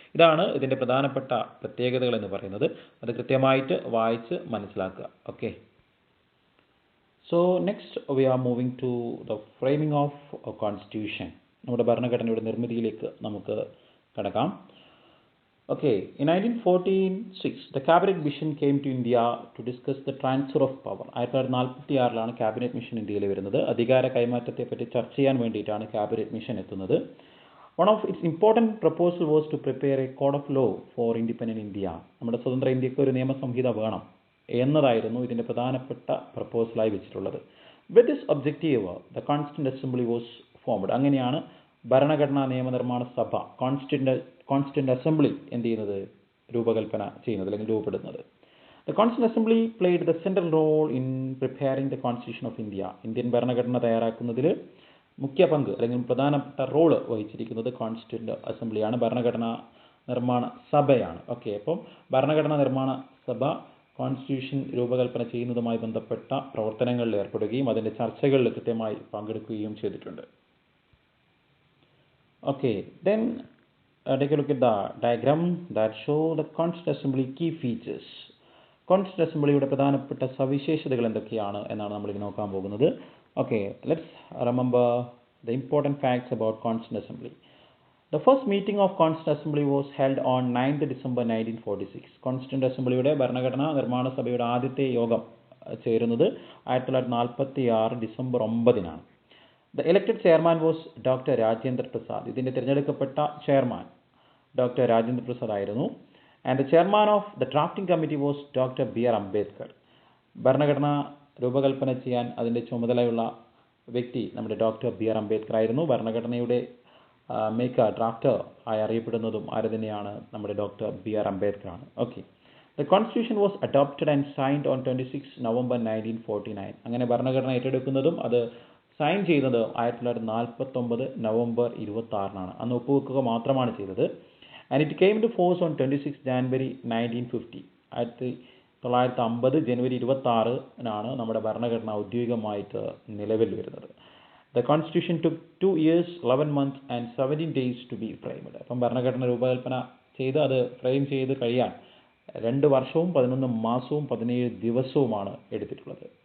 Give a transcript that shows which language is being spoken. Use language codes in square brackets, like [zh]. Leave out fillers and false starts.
[ml] ഇതാണ് ഇതിൻ്റെ പ്രധാനപ്പെട്ട പ്രത്യേകതകൾ എന്ന് പറയുന്നത്. അത് കൃത്യമായിട്ട് വായിച്ച് മനസ്സിലാക്കുക. [en] Okay, so next we are moving to the framing of constitution. [ml] നമ്മുടെ ഭരണഘടനയുടെ നിർമ്മിതിയിലേക്ക് നമുക്ക് കടക്കാം. [en] Okay, in 1946, the Cabinet Mission came to India to discuss the transfer of power. [ml] 1946 cabinet mission ഇന്ത്യയിൽ വരുന്നത്. അധികാര കൈമാറ്റത്തെ പറ്റി ചർച്ച ചെയ്യാൻ വേണ്ടിയിട്ടാണ് ക്യാബിനറ്റ് മിഷൻ എത്തുന്നത്. [en] One of its important proposal was to prepare a code of law for independent India. [ml] നമ്മുടെ സ്വതന്ത്ര ഇന്ത്യക്ക് ഒരു നിയമസംഹിത വേണം എന്നതായിരുന്നു ഇതിൻ്റെ പ്രധാനപ്പെട്ട പ്രപ്പോസലായി വെച്ചിട്ടുള്ളത്. [en] With this objective the constituent assembly was formed. [ml] അങ്ങനെയാണ് ഭരണഘടനാ നിയമനിർമ്മാണ സഭ കോൺസ്റ്റിറ്റ്യൂന്റ് അസംബ്ലി എന്ത് ചെയ്യുന്നത്, രൂപകൽപ്പന ചെയ്യുന്നത് അല്ലെങ്കിൽ രൂപപ്പെടുന്നത്. [en] The Constituent Assembly played the central role in preparing the Constitution of India. [ml] Indian ഭരണഘടന തയ്യാറാക്കുന്നതിൽ മുഖ്യ പങ്ക് അല്ലെങ്കിൽ പ്രധാനപ്പെട്ട റോള് വഹിച്ചിരിക്കുന്നത് കോൺസ്റ്റിറ്റ്യൂന്റ് അസംബ്ലിയാണ്, ഭരണഘടനാ നിർമ്മാണ സഭയാണ്. ഓക്കെ, അപ്പം ഭരണഘടനാ നിർമ്മാണ സഭ കോൺസ്റ്റിറ്റ്യൂഷൻ രൂപകൽപ്പന ചെയ്യുന്നതുമായി ബന്ധപ്പെട്ട പ്രവർത്തനങ്ങളിൽ ഏർപ്പെടുകയും അതിൻ്റെ ചർച്ചകളിൽ കൃത്യമായി പങ്കെടുക്കുകയും ചെയ്തിട്ടുണ്ട്. [en] Okay, then take a look at the diagram that show the Constituent Assembly key features. [ml] Constituent അസംബ്ലിയുടെ പ്രധാനപ്പെട്ട സവിശേഷതകൾ എന്തൊക്കെയാണ് എന്നാണ് നമ്മൾ ഇനി നോക്കാൻ പോകുന്നത്. [en] Okay, let's remember the important facts about constituent assembly. The first meeting of constituent assembly was held on 9th December 1946. [ml] Constituent അസംബ്ലിയുടെ ഭരണഘടനാ നിർമ്മാണ സഭയുടെ ആദ്യത്തെ യോഗം ചേരുന്നത് 1946 December 9-നാണ്. [en] The elected chairman was doctor Rajendra Prasad. [ml] ഇതിൻ്റെ തിരഞ്ഞെടുക്കപ്പെട്ട ചെയർമാൻ ഡോക്ടർ രാജേന്ദ്ര പ്രസാദ് ആയിരുന്നു. [en] And the chairman of the drafting committee was Dr. B.R. Ambedkar. [ml] ഭരണഘടന രൂപകൽപ്പന ചെയ്യാൻ അതിൻ്റെ ചുമതലയുള്ള വ്യക്തി നമ്മുടെ ഡോക്ടർ B.R. അംബേദ്കർ ആയിരുന്നു. ഭരണഘടനയുടെ മേക്കർ, ഡ്രാഫ്റ്റർ ആയി അറിയപ്പെടുന്നതും ആര് തന്നെയാണ്, നമ്മുടെ ഡോക്ടർ B.R. അംബേദ്കർ ആണ്. [en] Okay, the constitution was adopted and signed on 26 November 1949. [ml] അങ്ങനെ ഭരണഘടന ഏറ്റെടുക്കുന്നതും അത് സൈൻ ചെയ്യുന്നത് 1949 നവംബർ 26-നാണ്. അന്ന് ഒപ്പുവെക്കുക മാത്രമാണ് ചെയ്തത്. [en] And it came into force on 26 January 1950. [ml] 1950 ജനുവരി 26-നാണ് നമ്മുടെ ഭരണഘടന ഔദ്യോഗികമായിട്ട് നിലവിൽ വരുന്നത്. [en] The constitution took 2 years, 11 months and 17 days to be framed. [ml] അപ്പം ഭരണഘടന രൂപകൽപ്പന ചെയ്ത് അത് ഫ്രെയിം ചെയ്ത് കഴിയാൻ 2 വർഷവും 11 മാസവും 17 ദിവസവുമാണ് എടുത്തിട്ടുള്ളത്.